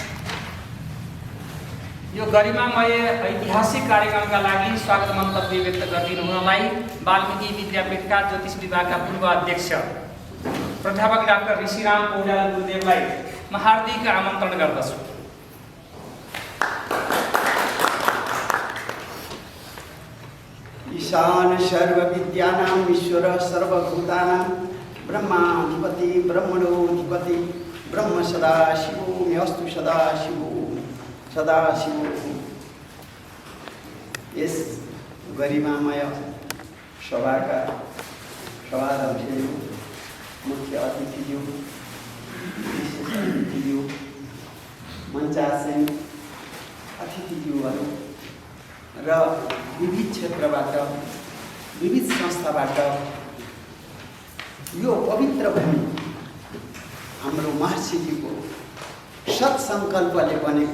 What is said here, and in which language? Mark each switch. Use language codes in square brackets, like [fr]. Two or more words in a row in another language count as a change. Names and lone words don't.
[ne] यो गरिमामय ऐतिहासिक कार्यक्रमका लागि स्वागत मन्तव्य व्यक्त गरिदिनु हुनलाई वाल्मीकि विद्यापीठका ज्योतिष विभागका पूर्व अध्यक्ष प्राध्यापक डाक्टर ऋषिराम पौड्याल गुरुदेवलाई म हार्दिक आमन्त्रण गर्दछु। [sa] ईशान सर्वविद्यानां ईश्वर सर्वभूतानां ब्रह्माधिपति ब्रह्मणोऽधिपति ब्रह्म सदाशिवो मेऽस्तु सदाशिवो सदाशिवो। [ne] यस गरिमामय सभाका सभाध्यक्षज्यू, मुख्य अतिथिज्यू, विशेष अतिथिज्यू, मञ्चासीन अतिथिज्यूहरू र विविध क्षेत्रबाट विविध संस्थाबाट यो पवित्र भूमि हाम्रो महर्षिजीको सत्सङ्कल्पले बनेको